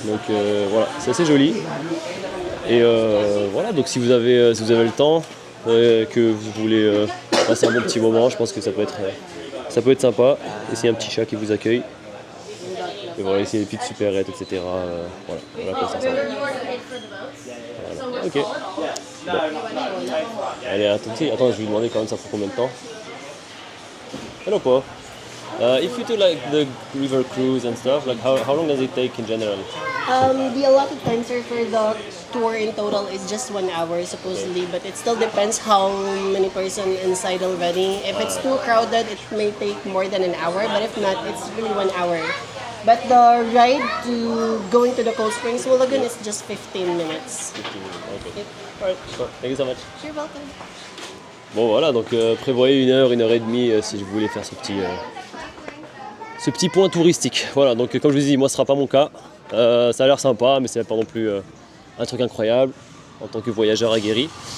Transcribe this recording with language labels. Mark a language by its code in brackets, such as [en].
[fr] Donc voilà, c'est assez joli. Et voilà, donc si vous avez le temps, que vous voulez passer un bon petit moment, je pense que ça peut être sympa. Et s'il y a un petit chat qui vous accueille. Et voilà, ici des petites supérettes, etc. Voilà quoi ça ressemble. Voilà. Ok. Bon. Allez, attends, je vais lui demander quand même ça prend combien de temps. [en] Hello, Paul. If you do like the river cruise and stuff, like how long does it take in general? The allotted time, sir, for the tour in total is just 1 hour supposedly, but it still depends how many person inside already. If it's too crowded, it may take more than an hour, but if not, it's really 1 hour. But the ride to going to the Cold Springs Lagoon is just 15 minutes. 15 minutes, okay. Yep. Alright, sure. Thank you so much. You're welcome. [fr] Bon voilà, donc prévoyez 1 heure et demie si vous voulez faire ce petit point touristique. Voilà, donc comme je vous dis, moi ce sera pas mon cas. Ça a l'air sympa, mais c'est pas non plus un truc incroyable en tant que voyageur aguerri.